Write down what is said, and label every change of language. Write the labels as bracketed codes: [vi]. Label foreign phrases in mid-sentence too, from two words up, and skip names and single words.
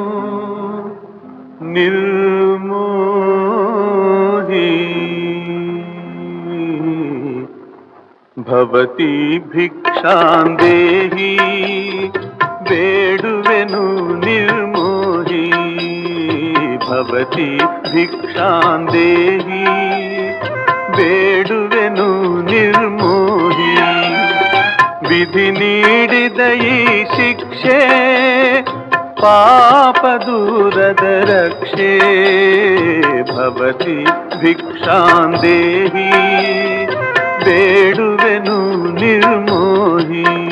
[kn] ನಿರ್ಮೋಹಿ [sa] ಭವತಿ ಭಿಕ್ಷಾಂ ದೇಹಿ [kn] ಬೇಡುವೆನು ನಿರ್ಮೋಹಿ [sa] ಭವತಿ ಭಿಕ್ಷಾಂ ದೇಹಿ [kn] ಬೇಡುವೆನು ನಿರ್ಮೋಹಿ ವಿಧಿ ನೀಡಿದ ಈ ಶಿಕ್ಷೆ ಪಾಪ ದೂರದ ರಕ್ಷೆ [sa] ಭವತಿ ಭಿಕ್ಷಾಂದೇಹಿ [kn] ಬೇಡುವೆನು ನಿರ್ಮೋಹಿ.